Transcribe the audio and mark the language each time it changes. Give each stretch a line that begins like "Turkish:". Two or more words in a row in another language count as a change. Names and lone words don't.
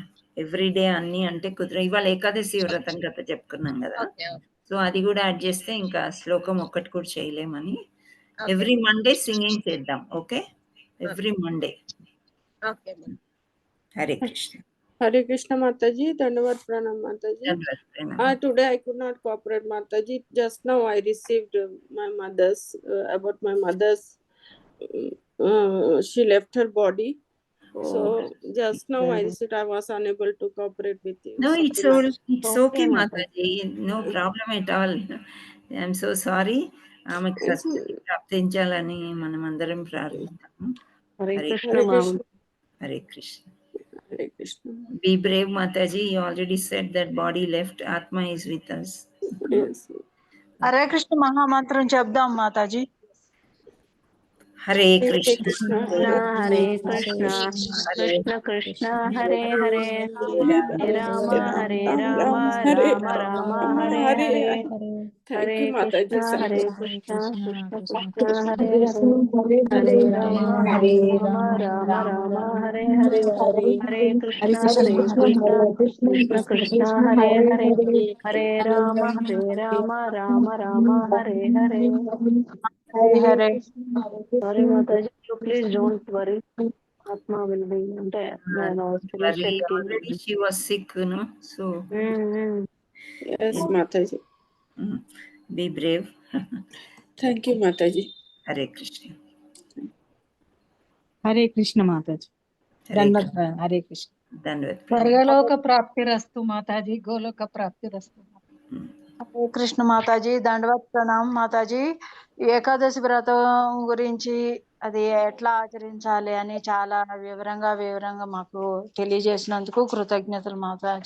Telugu: ఎవ్రీడే అన్ని అంటే కుదర. ఇవాళ ఏకాదశి వ్రతం కథ చెప్పుకున్నాం కదా, సో అది కూడా యాడ్ చేస్తే ఇంకా శ్లోకం ఒక్కటి కూడా చేయలేమని
English: every Monday singing
Telugu: చేద్దాం.
English: Okay, every Monday. హరే కృష్ణ. Hare Krishna Mataji, Dandavat Pranam Mataji. Today I could not cooperate Mataji. Just now I received my mother's, about my mother's, she left her body. So just now I received, I was unable to cooperate with you. No, it's okay Mataji, no problem at all. I am so sorry.
Telugu: ఆమెకు సద్గతి ప్రాప్తించాలని మనం అందరం ప్రార్థిస్తాము. హరే హరే కృష్ణ Hare మామ. Krishna. హరే కృష్ణ. Hare Krishna.
English: Be brave, Mataji. You already said that body left, Atma is with us. Yes.
Telugu: హరే కృష్ణ మహామంత్రం చెప్దాం మాతాజీ. హరే Hare కృష్ణ Krishna.
Sanskrit: హరే కృష్ణ కృష్ణ కృష్ణ హరే హరే హరే రామ హరే రామ రామ రామ హరే హరే
English: Thank
Sanskrit: హరే
English: you,
Sanskrit: కృష్ణ
English: Mataji.
Sanskrit: హరే కృష్ణ కృష్ణ కృష్ణ హరే హరే హరే రామ హరే రామ రామ రామ హరే హరే హరే కృష్ణ కృష్ణ కృష్ణ హరే హరే హరే రామ రామ రామ హరే హరే. హరే
English: Sorry Mataji, please don't worry. Atma will be
Telugu: అంటే నేను
English: స్పిరిచువల్ కి already she was sick, no? So Yes, Mataji. be brave. Thank you, Mataji.
Telugu: హరే కృష్ణ. హరే కృష్ణ మాతాజీ. దండవత్ ప్రణామం. హరే కృష్ణ. దండవత్.
Sanskrit: స్వర్గలోక ప్రాప్తిరస్తు మాతాజీ, గోలోక ప్రాప్తిరస్తు.
Telugu: హరే కృష్ణ మాతాజీ, దండవత్ ప్రణామం మాతాజీ. ఏకాదశి వ్రతం గురించి అది ఎట్లా ఆచరించాలి అని చాలా వివరంగా మాకు తెలియజేసినందుకు కృతజ్ఞతలు మాతాజీ.